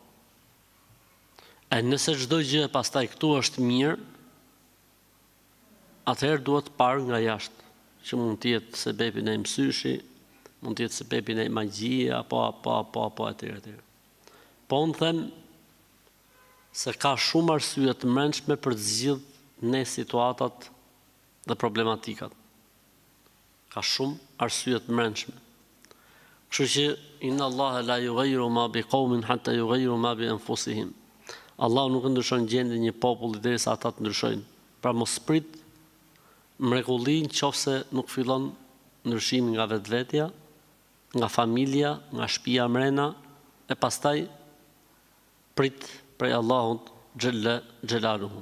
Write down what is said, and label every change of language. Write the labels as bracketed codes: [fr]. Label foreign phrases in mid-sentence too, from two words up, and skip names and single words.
[sq] E nëse çdo gjë pastaj këtu është mirë, atëherë duhet parë nga jashtë, që mund të jetë sebebi në mësyshi, mund të jetë sebebi në magjie, apo etj. Po unë them se ka shumë arsye të mbrëmshme për të zgjidhur ne situatat dhe problematikat. Ka shumë arsye të mbrëmshme. Kështu që [ar] إن الله لا يغير ما بقوم حتى يغيروا ما بأنفسهم. [sq] Allah nuk ndryshon gjendjen e një populli derisa ata të ndryshojnë. Pra mos prit mrekulli nëse nuk fillon ndryshimi nga vetvetja, nga familja, nga shtëpia mrena, e pastaj prit prej Allahut [ar] جل جلاله.